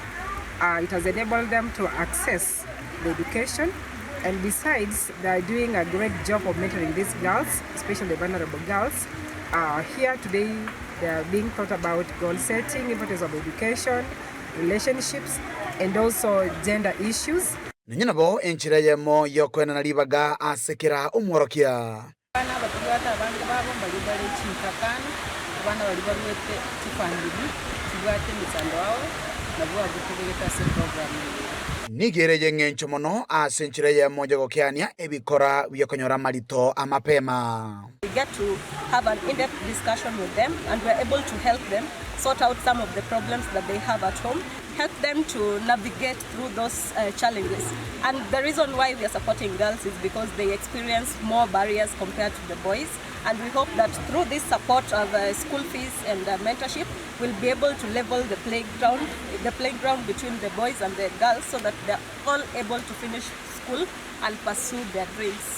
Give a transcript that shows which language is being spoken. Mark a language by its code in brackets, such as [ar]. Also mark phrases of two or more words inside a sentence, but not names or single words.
[en] It has enabled them to access the education, and besides, they are doing a great job of mentoring these girls, especially the vulnerable girls. Here today, they are being taught about goal setting, importance of education, relationships, and also gender issues. [guz] Ninyanabo enchira yemo yokwena nalibaga asekera umworokia. Bana batugata abantu babo bali bali chinkakana bana bali barwete kifandiri tugate misando wao nabo agutegeka se program nigereje ngencho mono asenchira yemo jogokiania ebikora byokonyora marito amapema. [en] We get to have an in-depth discussion with them, and we're able to help them sort out some of the problems that they have at home, help them to navigate through those challenges. And the reason why we are supporting girls is because they experience more barriers compared to the boys, and we hope that through this support of school fees and mentorship, we'll be able to level the playground between the boys and the girls, so that they're all able to finish school and pursue their dreams.